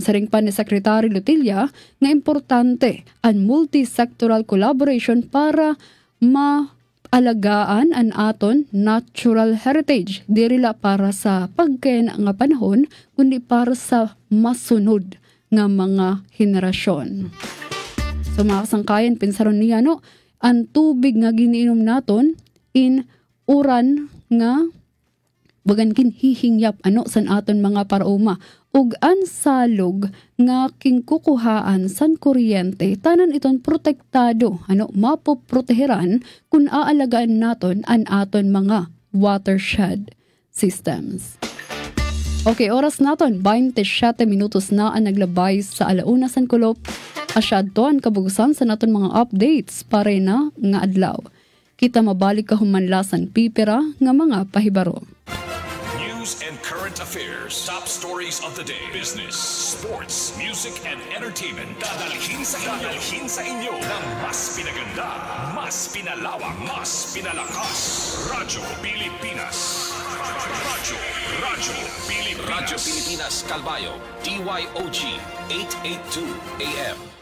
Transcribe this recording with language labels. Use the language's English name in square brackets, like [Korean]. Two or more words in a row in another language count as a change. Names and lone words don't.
[Waray] Saring pa ni Secretary Lutilla nga importante ang [English] multi-sectoral collaboration [Waray] para alagaan ang aton [English] natural heritage. [Waray] Dirila para sa pagkain nga panahon, kundi para sa masunod nga mga henerasyon. So mga kasangkayan, pinsaron niya ang tubig nga giniinom naton in uran nga bagan kinhihingyap san aton mga parauma ug ang salog nga kingkukuhaan san kuryente tanan iton protektado mapoproteheran kung aalagaan naton ang aton mga [English] watershed systems. [Waray] Okay, oras naton 27 minutos na ang naglabay sa alauna san kulop. Asyad to ang kabugusan sa naton mga updates pare na nga adlaw. Kita mabalik kahumanlasan pipera nga mga pahibaro. [English] News and current affairs. Top stories of the day. Business, sports, music, and entertainment. [Filipino] Dadalhin sa inyo ng mas pinaganda, mas pinalawak, mas pinalakas. Radyo Pilipinas. Radyo Pilipinas Calbayo. DYOG 882 AM.